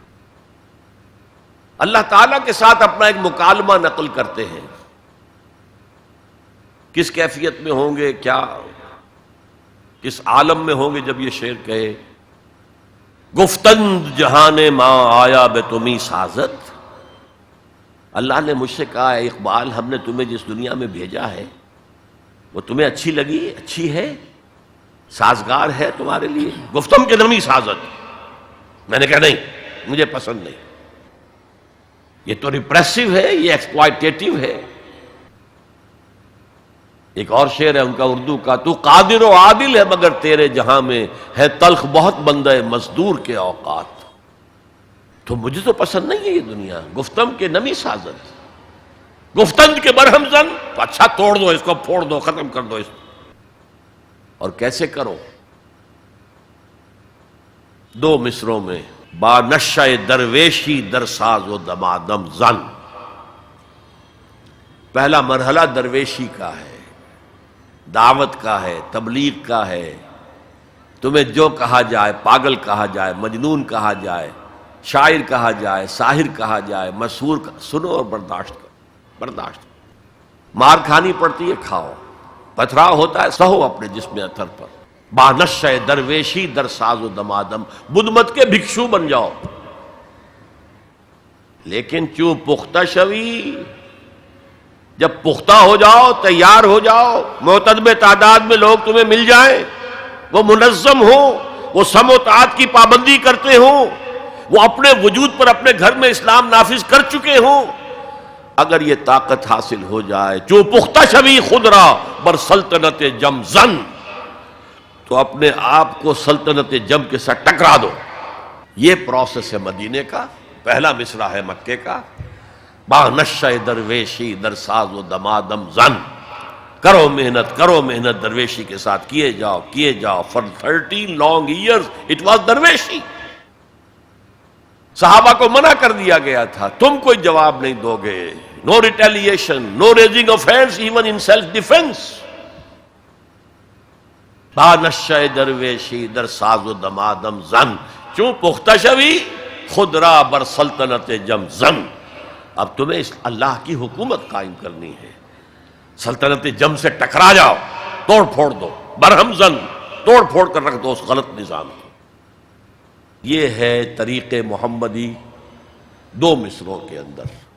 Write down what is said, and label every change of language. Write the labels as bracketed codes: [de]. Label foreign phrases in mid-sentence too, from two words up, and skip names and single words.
[ur] اللہ تعالیٰ کے ساتھ اپنا ایک مکالمہ نقل کرتے ہیں، کس کیفیت میں ہوں گے، کیا کس عالم میں ہوں گے جب یہ شعر کہے، [fa] گفتند جہان ماں آیا بے تمہیں سازد، [ur] اللہ نے مجھ سے کہا ہے اقبال ہم نے تمہیں جس دنیا میں بھیجا ہے وہ تمہیں اچھی لگی، اچھی ہے، سازگار ہے تمہارے لیے، [fa] گفتم کے نمی سازد۔ [ur] میں نے کہا نہیں، مجھے پسند نہیں، یہ تو ریپریسو ہے، یہ ایکسپلائٹیٹو ہے۔ ایک اور شعر ہے ان کا اردو کا، تو قادر و عادل ہے مگر تیرے جہاں میں ہے تلخ بہت بندہ مزدور کے اوقات، تو مجھے تو پسند نہیں ہے یہ دنیا، [fa] گفتم کے نمی سازد، گفتند کے برہم زن، [ur] تو اچھا توڑ دو اس کو، پھوڑ دو، ختم کر دو اس کو، اور کیسے کرو؟ 2 مصروں میں، [fa] با نشہ درویشی در ساز و دمادم زن۔ [ur] پہلا مرحلہ درویشی کا ہے، دعوت کا ہے، تبلیغ کا ہے، تمہیں جو کہا جائے، پاگل کہا جائے، مجنون کہا جائے، شاعر کہا جائے، ساحر کہا جائے، مسحور سنو اور برداشت کرو، برداشت۔ مار کھانی پڑتی ہے، کھاؤ، پتھراؤ ہوتا ہے، سہو اپنے جسم اتھر پر، [fa] بانشہ درویشی در ساز و دمادم، [ur] بدھ مت کے بھکشو بن جاؤ، لیکن [fa] چوں پختہ شوی، [ur] جب پختہ ہو جاؤ، تیار ہو جاؤ، معتدب تعداد میں لوگ تمہیں مل جائیں، وہ منظم ہوں، وہ سم و طاعت کی پابندی کرتے ہوں، وہ اپنے وجود پر اپنے گھر میں اسلام نافذ کر چکے ہوں، اگر یہ طاقت حاصل ہو جائے، [fa] جو پختہ شوی خود را بر سلطنت جم زن، [ur] تو اپنے آپ کو سلطنت جم کے ساتھ ٹکرا دو۔ یہ پروسیس ہے مدینے کا، پہلا مصرع ہے مکے کا، [fa] با نشہ درویشی در ساز و دمادم زن، [ur] کرو محنت درویشی کے ساتھ کیے جاؤ [en] for 13 long years it was [ur] درویشی۔ صحابہ کو منع کر دیا گیا تھا، تم کوئی جواب نہیں دو گے، [en] no retaliation, no raising of hands even in self defense۔ [fa] با نشہ درویشی در ساز و دمادم زن، چون پختہ شوی خود را بر سلطنت جم زن۔ [ur] اب تمہیں اس اللہ کی حکومت قائم کرنی ہے، سلطنت جم سے ٹکرا جاؤ، توڑ پھوڑ دو، [fa] برہم زن، [ur] توڑ پھوڑ کر رکھ دو اس غلط نظام کو۔ یہ ہے طریق محمدی 2 مصرعوں کے اندر۔